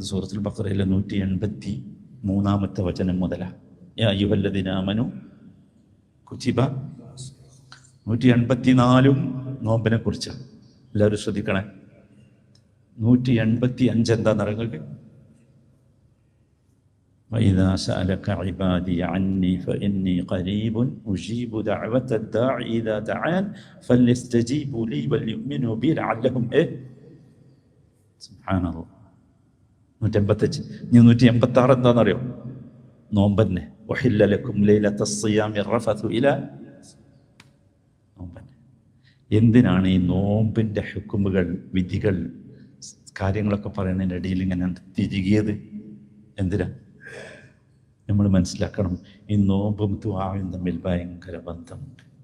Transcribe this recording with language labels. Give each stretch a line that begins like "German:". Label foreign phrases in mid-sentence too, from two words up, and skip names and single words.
Malayalam: സൂറത്തുൽ ബഖറയിലെ 183 വചനം മുതലാണ്.
Arabic: يا أيها الذين آمنوا كتب.
Malayalam: 184 നോമ്പിനെ കുറിച്ചാണ്. എല്ലാവരും ശ്രദ്ധിക്കണേ. 185 എന്താന്ന് നിങ്ങൾക്ക്?
Arabic: وإذا سألك عبادي عني فإني قريب أجيب دعوة الداعي إذا دعان فليستجيبوا لي وليؤمنوا بي لعلهم سبحان الله.
Malayalam: 185. 186 എന്താണെന്നറിയോ? നോമ്പന്നെ.
Arabic: وحل لكم ليلة الصيام الرفث إلى നോമ്പന്നെ.
Malayalam: എന്തിനാണ് ഈ നോമ്പിൻ്റെ ഹുക്കുമുകൾ, വിധികൾ, കാര്യങ്ങളൊക്കെ പറയുന്നതിൻ്റെ ഇടയിൽ ഇങ്ങനെ തിരികിയത്? എന്തിനാ? നമ്മൾ മനസ്സിലാക്കണം, ഈ നോമ്പും ദുആയും തമ്മിൽ ഭയങ്കര ബന്ധമുണ്ട്.